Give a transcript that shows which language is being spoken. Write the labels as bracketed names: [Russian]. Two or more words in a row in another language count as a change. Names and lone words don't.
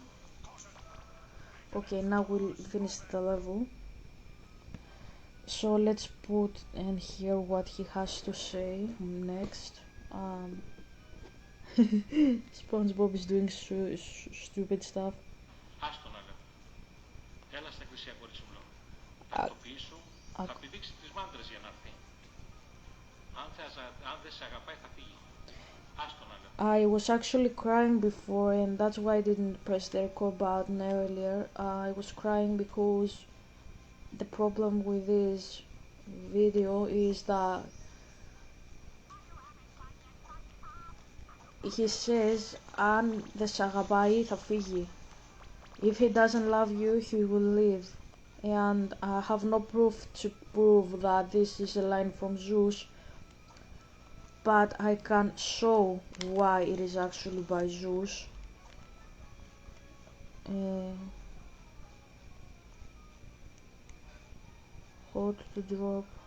[English] Okay, now we'll finish the level. So let's put in here what he has to say next. SpongeBob is doing stupid stuff. [Greek] Άστο να λέω. Έλα στην εκκλησία, κορίτσι μου, λέω. Τακτοποιήσου, θα πηδήξει τις μάντρες για να έρθει. Αν δεν σε αγαπάει θα φύγει. Άστο να λέω. [English] I was actually crying before, and that's why I didn't press the record button earlier. I was crying because the problem with this video is that he says [Greek] αν δεν σ' αγαπάει θα φύγει. [English] If he doesn't love you, he will leave. And I have no proof to prove that this is a line from Zeus, but I can show why it is actually by Zeus. Hold to drop.